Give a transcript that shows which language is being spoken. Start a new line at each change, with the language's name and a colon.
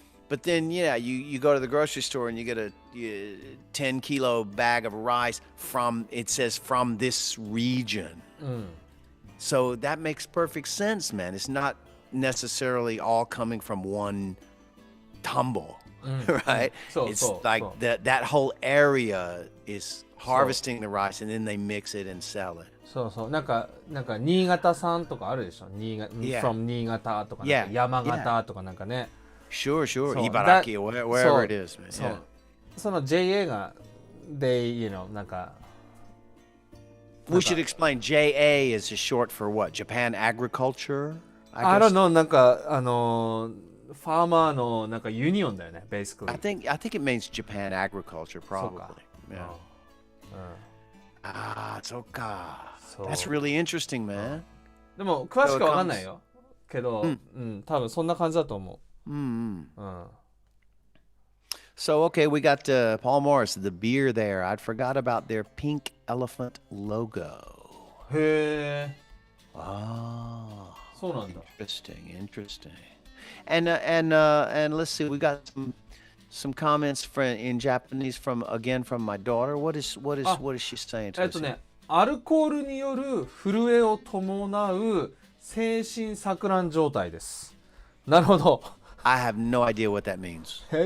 English: But then, you go to the grocery store and you get a 10-kilo bag of rice it says from this region. So that makes perfect sense, man. It's not necessarily all coming from one tambo, right? It's like that whole area is harvesting the rice and then they mix it and sell it.
Japanese: そうなんか新潟産とかあるでしょ。
English: from
Japanese: 新潟とかなんか山形とかなんかね。
English: Sure. 茨城 wherever it is, man.
Japanese: そう。その JA が
English: they
Japanese: なんか
English: We should explain JA is short for what? Japan Agriculture? I don't know
Japanese: なんかファーマーのなんかユニオンだよね
English: basically. I think it means Japan Agriculture probably. Yeah.
Japanese: そっか。
English: That's really interesting, man.
Japanese: でも詳しくわかんないよ。けど、多分そんな感じだと思う。
English: So, okay, we got Paul Morris, the beer there. I'd forgot about their pink elephant logo.
Japanese: へえ。そうなんだ。
English: Interesting. And let's see, we got some comments in Japanese from my daughter. What is she saying to us?
Japanese: アルコールによる震えを伴う精神錯乱状態です。なるほど。
English: I have no idea what that means.